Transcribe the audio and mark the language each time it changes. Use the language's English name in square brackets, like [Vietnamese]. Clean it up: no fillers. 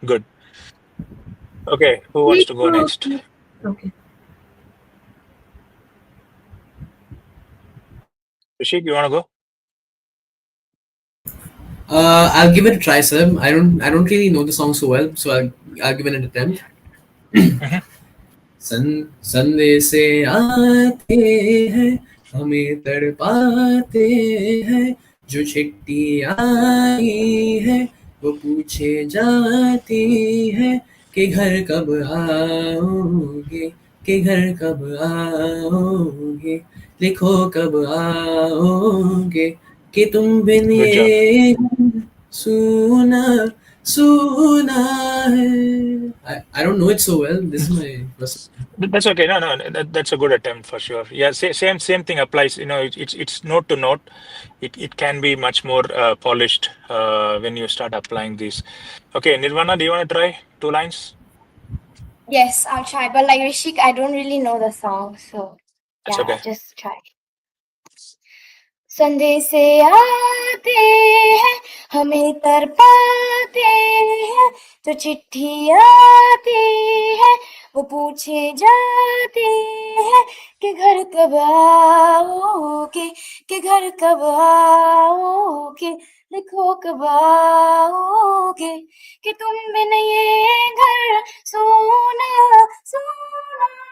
[English] Good. Okay, who wants to go [Hindi] लिखो. [English] next? Okay. Rishik, you want to go? I'll give it a try, sir. I don't really know the song so well, so I'll give it an attempt. [Hindi] संदेशे आते हैं, हमें तड़पाते हैं, जो चिट्ठी आई है वो पूछे जाती है, कि घर कब आओगे, कि घर कब आओगे, लिखो कब आओगे, कि तुम बिन [English] Good job. [Hindi] ये सुना सुना है. [English] I don't know it so well. This is my first. That's okay. No, that's a good attempt for sure. Yeah, same thing applies. You know, it's note to note. It can be much more polished when you start applying these. Okay, Nirvana, do you want to try 2 lines? Yes, I'll try. But like Rishik, I don't really know the song, so That's yeah, okay. I'll just try. [Hindi] संदेशे आते हैं, हमें तरपाते हैं, तो चिट्ठी आती है, वो पूछे जाती है, कि घर कब आओगे, कि घर कब आओगे, लिखो कब आओगे, कि तुम बिन ये घर सोना सोना.